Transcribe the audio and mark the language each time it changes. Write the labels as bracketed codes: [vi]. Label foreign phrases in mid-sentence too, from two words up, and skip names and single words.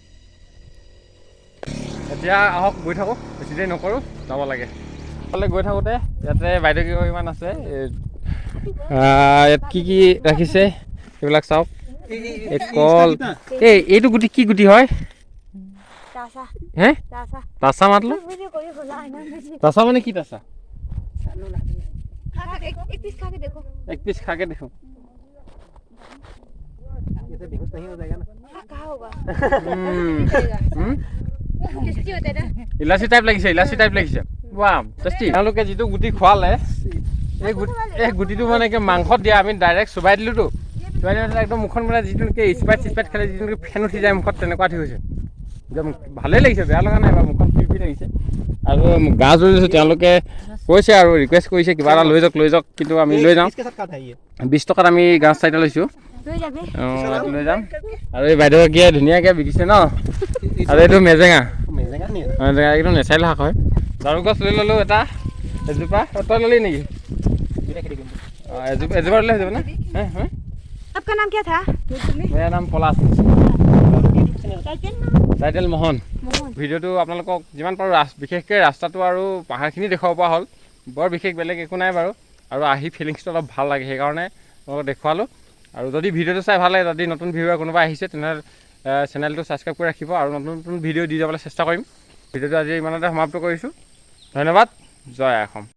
[as] এতিয়া আহক গৈ থাকোঁ, বেছি দেৰি নকৰোঁ, যাব লাগে। এইফালে গৈ থাকোঁতে ইয়াতে বাইদেউ কেইগৰাকীমান আছে, ইয়াত কি ৰাখিছে এইবিলাক চাওক। এই কল, এইটো গুটি কি গুটি হয়? तासा হে तासा তাচা মাতলো [hi] वीडियो कोई बोला है ना मुझे [as] তাচা মানে কি তাচা [hi] एक पीस खा के देखो एक पीस खा के देखो ऐसे बेहोश नहीं हो जाएगा ना कहाँ होगा হুম टेस्टी होता है ना [as] ইলাচি টাইপ লাগিছে ৱাহ টেষ্টি তেওঁলোকে যিটো গুটি খোৱালে এই গুটিটো মানে কি মাংসত দিয়া আমি ডাইৰেক্ট চুবাই দিলোঁতো চুবাই দিলে একদম মুখখন মানে যিটো নেকি স্পাইট খালে যিটো নেকি ফেন উঠি যায় মুখত তেনেকুৱা ঠিক হৈছে একদম ভালেই লাগিছে বেয়া লগা নাই বাৰু মুখখন ফিৰফিৰ লাগিছে আৰু গা জুৰি দিছোঁ তেওঁলোকে কৈছে আৰু ৰিকুৱেষ্ট কৰিছে কিবা এটা লৈ যাওক কিন্তু আমি লৈ যাওঁ [hi] इसके साथ का था ये [as] 20 টকাত আমি গাছ চাৰিটা লৈছোঁ [hi] ले जाबे [as] অঁ লৈ যাম আৰু এই বাইদেউগৰাকীয়ে ধুনীয়াকৈ বিকিছে ন আৰু এইটো মেজেঙা [hi] मिलेगा नहीं [as] মেজেঙা একদম নেচাৰেল শাক হয় জাৰু গছ লৈ ল'লোঁ এটা এজোপা তই ল'লি নেকি এজোপা ল'লে হৈ যাব নে হে [hi] आपका नाम क्या था मेरा नाम পলাশ टाइटल [as] টাইটেল মোহন [hi] मोहन [as] ভিডিঅ'টো আপোনালোকক যিমান পাৰোঁ বিশেষকৈ ৰাস্তাটো আৰু পাহাৰখিনি দেখুৱাব পৰা হ'ল বৰ বিশেষ বেলেগ একো নাই বাৰু আৰু আহি ফিলিংছটো অলপ ভাল লাগে সেইকাৰণে আপোনালোকক দেখুৱালোঁ আৰু যদি ভিডিঅ'টো চাই ভাল লাগে যদি নতুন ভিডিঅ' কোনোবা আহিছে তেনেহ'লে চেনেলটো ছাবস্ক্ৰাইব কৰি ৰাখিব আৰু নতুন ভিডিঅ' দি যাবলৈ চেষ্টা কৰিম ভিডিঅ'টো আজি ইমানতে সমাপ্ত কৰিছোঁ ধন্যবাদ জয় অসম